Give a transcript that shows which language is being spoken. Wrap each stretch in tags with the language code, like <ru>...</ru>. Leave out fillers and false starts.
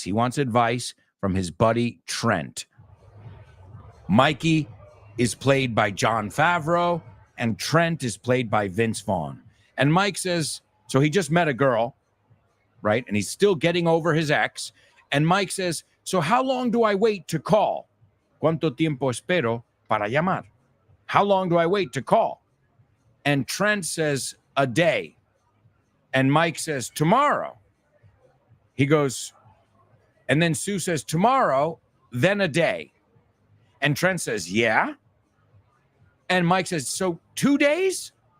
<en>He wants advice from his buddy Trent. Mikey is played by Jon Favreau, and Trent is played by Vince Vaughn. And Mike says, so he just met a girl, right? And he's still getting over his ex. And Mike says, so how long do I wait to call?</en> <es>¿Cuánto tiempo espero para llamar?</es> <en>How long do I wait to call? And Trent says, a day. And Mike says, tomorrow. He goes, and then Sue says, tomorrow, then a day. And Trent says, yeah. And Mike says, so 2 days?</en>